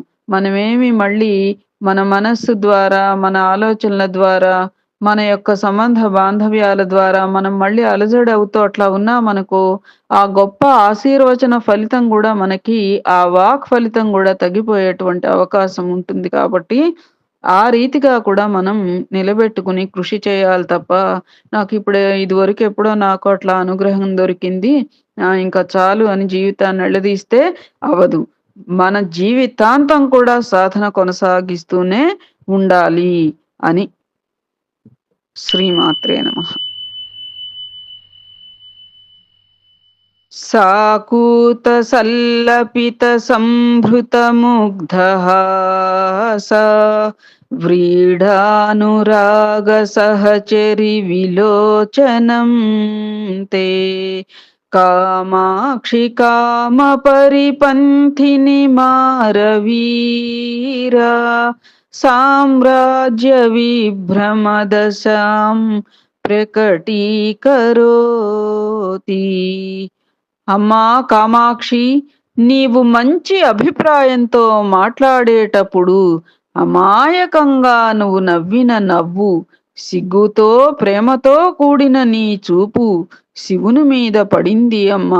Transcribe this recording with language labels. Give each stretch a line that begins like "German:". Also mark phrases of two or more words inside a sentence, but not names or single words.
Telugu: మనమేమి మళ్ళీ మన మనస్సు ద్వారా, మన ఆలోచనల ద్వారా, మన యొక్క సంబంధ బాంధవ్యాల ద్వారా మనం మళ్ళీ అలజడవుతూ అట్లా ఉన్నామనుకో, ఆ గొప్ప ఆశీర్వచన ఫలితం గూడా మనకి, ఆ వాక్ ఫలితం గూడా తగ్గిపోయేటువంటి అవకాశం ఉంటుంది కాబట్టి, ఆ రీతిగా కూడా మనం నిలబెట్టుకుని కృషి చేయాలి తప్ప, నాకిప్పుడు ఇదివరకు ఎప్పుడో నాకు అట్లా అనుగ్రహం దొరికింది. ఇంకా చాలు అని జీవితాన్ని ఎళ్లదీస్తే అవ్వదు. మన జీవితాంతం కూడా సాధన కొనసాగిస్తూనే ఉండాలి అని.
Sanskrit: శ్రీమాత్రే నమః. साकूतसल्लपितसंभृतमुग्धहासा व्रीडानुरागसहचरि विलोचनं ते कामाक्षि कामपरिपन्थिनि मारवीरा साम्राज्यविभ्रमदशां ప్రకటీకరోతి.
Telugu: అమ్మా కామాక్షి, నీవు మంచి అభిప్రాయంతో మాట్లాడేటప్పుడు అమాయకంగా నువ్వు నవ్విన నవ్వు, సిగ్గుతో ప్రేమతో కూడిన నీ చూపు శివుని మీద పడింది అమ్మా.